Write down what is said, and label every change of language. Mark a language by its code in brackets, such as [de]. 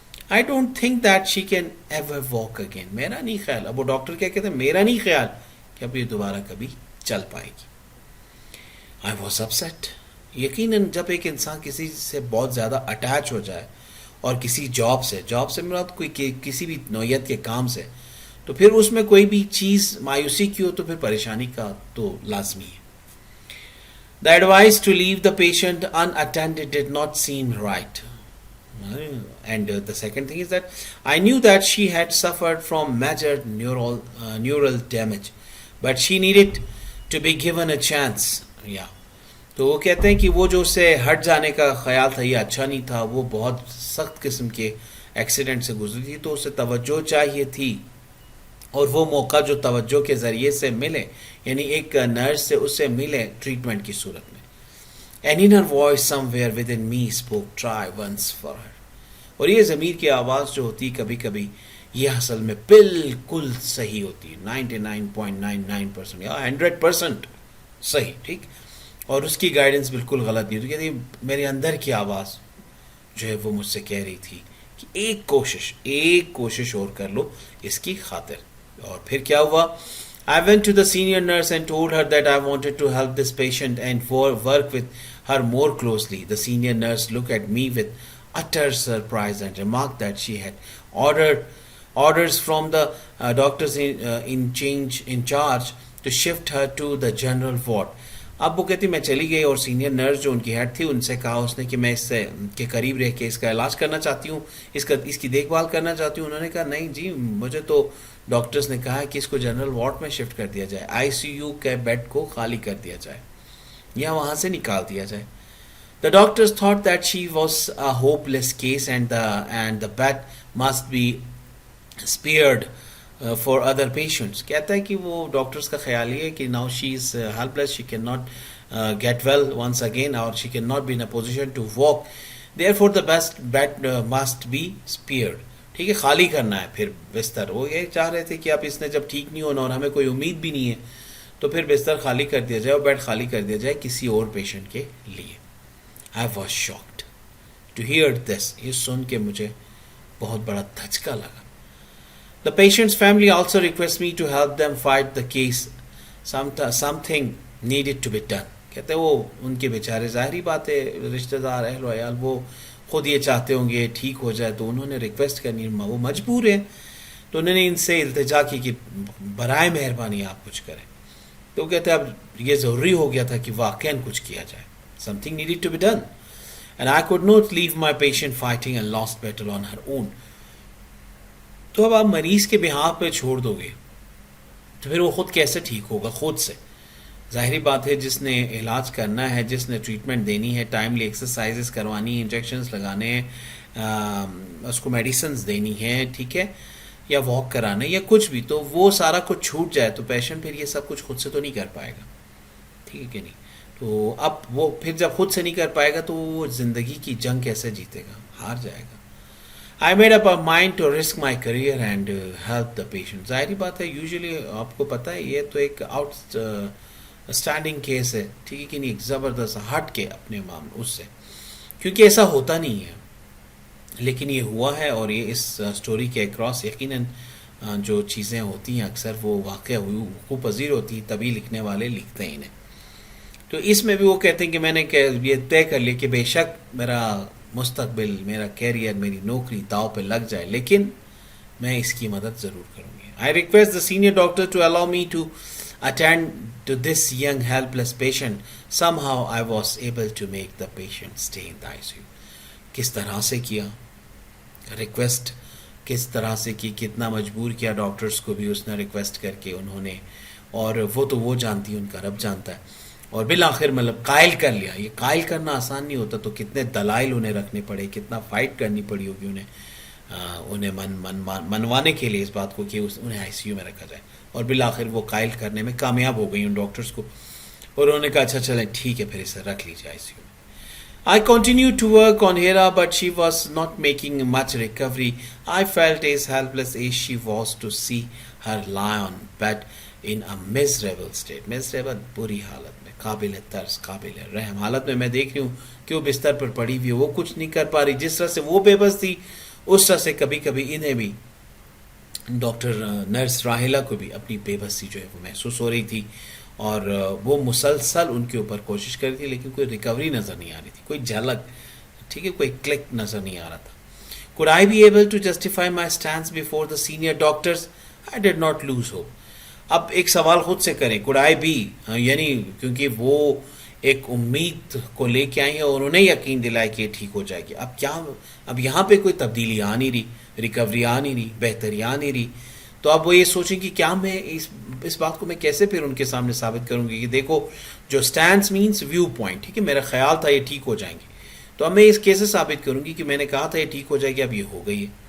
[en] I don't think that she can ever walk again. [ur] میرا نہیں خیال, اب وہ ڈاکٹر کیا کہتے ہیں, میرا نہیں خیال کہ اب یہ دوبارہ کبھی چل پائے گی. [en] I was upset. [ur] یقیناً جب ایک انسان کسی سے بہت زیادہ اٹیچ ہو جائے اور کسی جاب سے مراد کوئی کسی بھی نوعیت کے کام سے, تو پھر اس میں کوئی بھی چیز مایوسی کی ہو تو پھر پریشانی کا تو لازمی ہے. [en] The advice to leave the patient unattended did not seem right. And the second thing is that I knew that she had suffered from major neural damage, but she needed to be given a chance. Yeah. [ur] تو وہ کہتے ہیں کہ وہ جو اسے ہٹ جانے کا خیال تھا یہ اچھا نہیں تھا, وہ بہت سخت قسم کے ایکسیڈنٹ سے گزری تھی, تو اسے توجہ چاہیے تھی, اور وہ موقع جو توجہ کے ذریعے سے ملے, یعنی ایک نرس سے اسے ملے ٹریٹمنٹ کی صورت میں. [en] An inner voice somewhere within me spoke, try once for her. [ur] اور یہ ضمیر کی آواز جو ہوتی کبھی کبھی یہ اصل میں بالکل صحیح ہوتی ہے, 99.99% یا 100% صحیح, ٹھیک, اور اس کی گائیڈنس بالکل غلط نہیں ہوتی. کہتی میرے اندر کی آواز جو ہے وہ مجھ سے کہہ رہی تھی کہ ایک کوشش اور کر لو اس کی خاطر. اور پھر کیا ہوا, [en] I went to the senior nurse and told her that I wanted to help this patient and work with her more closely. The senior nurse looked at me with utter surprise and remarked that she had orders from the doctors in charge to shift her to the general ward. [ur] اب وہ کہتی میں چلی گئی اور senior nurse جو ان کی head تھی ان سے کہا اس نے کہ میں اس سے کے قریب رہ کے اس کا علاج کرنا چاہتی ہوں, اس کی دیکھ بھال کرنا چاہتی ہوں. انہوں نے کہا نہیں جی, مجھے تو ڈاکٹرز نے کہا کہ اس کو جنرل وارڈ میں شفٹ کر دیا جائے, آئی سی یو کے بیڈ کو خالی کر دیا جائے یا وہاں سے نکال دیا جائے. [en] The doctors thought that she was a hopeless case and the bed must be spared for other patients. [ur] کہتا ہے کہ وہ ڈاکٹرز کا خیال یہ ہے کہ [en] now she is helpless, she cannot get well once again, or she cannot be in a position to walk, therefore the best bed must be spared. [ur] ٹھیک ہے, خالی کرنا ہے پھر بستر. وہ یہ چاہ رہے تھے کہ اب اس نے جب ٹھیک نہیں ہونا اور ہمیں کوئی امید بھی نہیں ہے تو پھر بستر خالی کر دیا جائے اور بیڈ خالی کر دیا جائے کسی اور پیشنٹ کے لیے. [en] I was shocked to hear this. [ur] یہ سن کے مجھے بہت بڑا دھچکا لگا. [en] The patient's family also requests me to help them fight the case. Something needed to be done. [ur] کہتے ہیں وہ ان کے بیچارے, ظاہری بات ہے رشتہ دار اہل و عیال وہ خود یہ چاہتے ہوں گے ٹھیک ہو جائے, تو انہوں نے ریکویسٹ کرنی, وہ مجبور ہیں, تو انہوں نے ان سے التجا کی کہ برائے مہربانی آپ کچھ کریں. تو کہتے ہیں اب یہ ضروری ہو گیا تھا کہ واقعاً کچھ کیا جائے. [en] Something needed to be done. And I could not leave my patient fighting a lost battle on her own. [ur] تو اب آپ مریض کے بہاف پہ چھوڑ دو گے تو پھر وہ خود کیسے ٹھیک ہوگا, خود سے. ظاہری بات ہے جس نے علاج کرنا ہے, جس نے ٹریٹمنٹ دینی ہے, ٹائملی ایکسرسائزز کروانی ہے, انجیکشنز لگانے ہیں, اس کو میڈیسنز دینی ہے, ٹھیک ہے, یا واک کرانا ہے یا کچھ بھی, تو وہ سارا کچھ چھوٹ جائے تو پیشنٹ پھر یہ سب کچھ خود سے تو نہیں کر پائے گا, ٹھیک ہے کہ نہیں. تو اب وہ پھر جب خود سے نہیں کر پائے گا تو وہ زندگی کی جنگ کیسے جیتے گا, ہار جائے گا. [en] I made up a mind to risk my career and help the patient. [ur] ظاہری بات ہے یوزلی آپ کو پتہ ہے یہ تو ایک آؤٹ اسٹینڈنگ کیس ہے, ٹھیک ہے کہ نہیں, ایک زبردست ہٹ کے اپنے معاملے اس سے, کیونکہ ایسا ہوتا نہیں ہے لیکن یہ ہوا ہے. اور یہ اس سٹوری کے اکراس یقیناً جو چیزیں ہوتی ہیں اکثر وہ واقع وقوع پذیر ہوتی ہیں, تبھی لکھنے والے لکھتے ہیں انہیں. تو اس میں بھی وہ کہتے ہیں کہ میں نے یہ طے کر لیا کہ بے شک میرا مستقبل، میرا کیریئر، میری نوکری داؤ پہ لگ جائے لیکن میں اس کی مدد ضرور کروں گی. [en] I request the senior doctor to allow me to attend to this young helpless patient. Somehow I was able to make the patient stay in the ICU. [ur] کس طرح سے کیا ریکویسٹ، کس طرح سے کی، کتنا مجبور کیا ڈاکٹرز کو بھی اس نے ریکویسٹ کر کے انہوں نے، اور وہ تو وہ جانتی ہیں، ان کا رب جانتا ہے. اور بالآخر مطلب قائل کر لیا. یہ قائل کرنا آسان نہیں ہوتا، تو کتنے دلائل انہیں رکھنے پڑے، کتنا فائٹ کرنی پڑی ہوگی انہیں منوانے کے لیے اس بات کو کہ انہیں آئی سی یو میں رکھا جائے. اور بالآخر وہ قائل کرنے میں کامیاب ہو گئی ان ڈاکٹرز کو، اور انہوں نے کہا اچھا چلیں ٹھیک ہے پھر اسے رکھ لیجیے آئی سی یو میں. [en] I continued to work on Hera, but she was not making much recovery. I felt as helpless as she was to see her lie on bed in a miserable state. [ur] Miserable بری حالت میں، قابل ترس، قابل رحم حالت میں میں دیکھ رہی ہوں کہ وہ بستر پر پڑی ہوئی ہے، وہ کچھ نہیں کر پا رہی. جس طرح سے وہ بے بس تھی اس طرح سے کبھی کبھی انہیں بھی، ڈاکٹر نرس راحلہ کو بھی اپنی بے بسی جو ہے وہ محسوس ہو رہی تھی، اور وہ مسلسل ان کے اوپر کوشش کر رہی تھی لیکن کوئی ریکوری نظر نہیں آ رہی تھی، کوئی جھلک، ٹھیک ہے، کوئی کلک نظر نہیں آ رہا تھا. [en] Could I be able to justify my stance before the senior doctors? I did not lose hope. [ur] اب ایک سوال خود سے کریں، [en] could I be، [ur] یعنی کیونکہ وہ ایک امید کو لے کے آئی ہیں اور انہوں نے یقین دلایا کہ یہ ٹھیک ہو جائے گی. اب کیا، اب یہاں پہ کوئی تبدیلی آ نہیں رہی، ریکوری آ نہیں رہی، بہتری آ نہیں رہی، تو اب وہ یہ سوچیں کہ کیا میں اس بات کو میں کیسے پھر ان کے سامنے ثابت کروں گی کہ دیکھو جو سٹینس مینس ویو پوائنٹ، ٹھیک ہے، میرا خیال تھا یہ ٹھیک ہو جائیں گے، تو اب میں اس کیسے ثابت کروں گی کہ میں نے کہا تھا یہ ٹھیک ہو جائے گی، اب یہ ہو گئی ہے.